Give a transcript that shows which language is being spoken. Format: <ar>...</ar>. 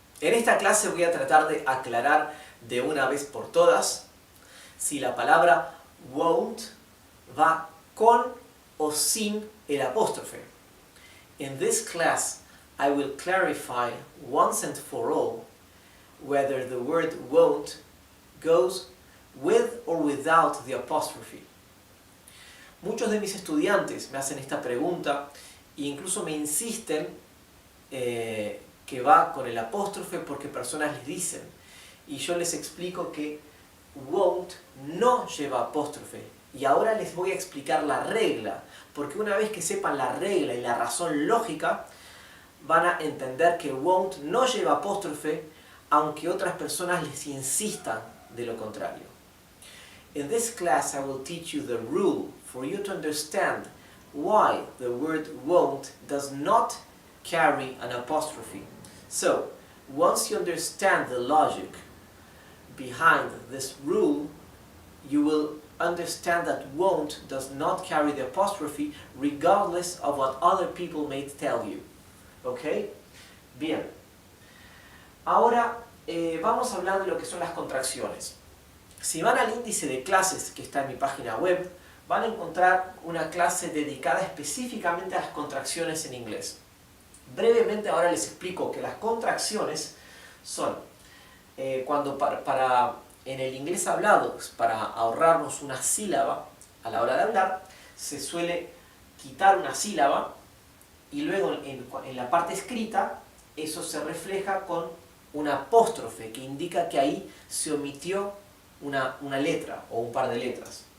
<es>En esta clase voy a tratar de aclarar de una vez por todas si la palabra won't va con o sin el apóstrofe.</es> <en>In this class, I will clarify once and for all whether the word won't goes with or without the apostrophe.</en> <es>Muchos de mis estudiantes me hacen esta pregunta e incluso me insisten que va con el apóstrofe porque personas les dicen. Y yo les explico que won't no lleva apóstrofe. Y ahora les voy a explicar la regla, porque una vez que sepan la regla y la razón lógica, van a entender que won't no lleva apóstrofe, aunque otras personas les insistan de lo contrario.</es> <en>In this class I will teach you the rule for you to understand why the word won't does not carry an apostrophe. So, once you understand the logic behind this rule, you will understand that won't does not carry the apostrophe regardless of what other people may tell you.</en> <es>¿Ok? Bien. Ahora vamos a hablar de lo que son las contracciones. Si van al índice de clases que está en mi página web, van a encontrar una clase dedicada específicamente a las contracciones en inglés. Brevemente ahora les explico que las contracciones son cuando en el inglés hablado, para ahorrarnos una sílaba a la hora de hablar, se suele quitar una sílaba y luego en la parte escrita eso se refleja con una apóstrofe que indica que ahí se omitió una letra o un par de letras.</es>